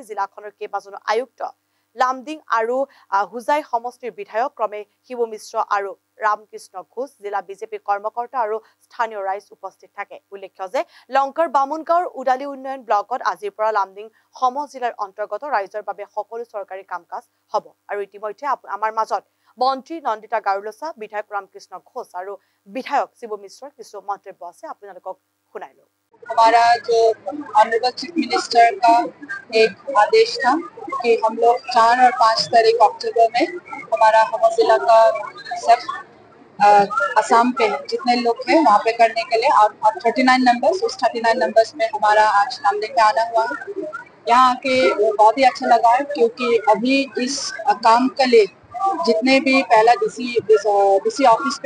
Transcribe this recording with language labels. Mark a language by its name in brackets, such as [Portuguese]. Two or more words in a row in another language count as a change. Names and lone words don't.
[Assamese] জিলাখনৰ কেইবাজনো আয়ুক্ত লামডিং আৰু হুজাই সমষ্টিৰ বিধায়ক ক্ৰমে শিৱ মিশ্ৰ আৰু ৰামকৃষ্ণ ঘোষ জিলা বিজেপি কৰ্মকৰ্তা আৰু স্থানীয় ৰাইজ উপস্থিত থাকে উল্লেখ্য যে লংকাৰ বামুনগাঁৱৰ উদালি উন্নয়ন ব্লকত আজিৰ পৰা লামডিং সমজিলাৰ অন্তৰ্গত ৰাইজৰ বাবে সকলো চৰকাৰী কাম-কাজ হ'ব আৰু ইতিমধ্যে আমাৰ মাজত মন্ত্ৰী নন্দিতা গাৰুলছা বিধায়ক रामकृष्ण घोष [Hindi] और विधायक [Assamese] शिव मिश्र কিছু মন্তব্য আছে আপোনালোকক শুনাই লও [Hindi] हमारा जो [English] honourable chief minister [Hindi] का एक आदेश था कि हम लोग 4 और 5 तारीख अक्टूबर में हमारा जिला का सब असम पे जितने लोग थे वहाँ पे करने के लिए और 39 नंबर्स उस 39 नंबर्स में हमारा आज लामडिंग में आना हुआ है यहाँ आके बहुत ही अच्छा लगा है क्योंकि अभी इस काम के लिए जितने भी पहला [English] DC office [Hindi] पे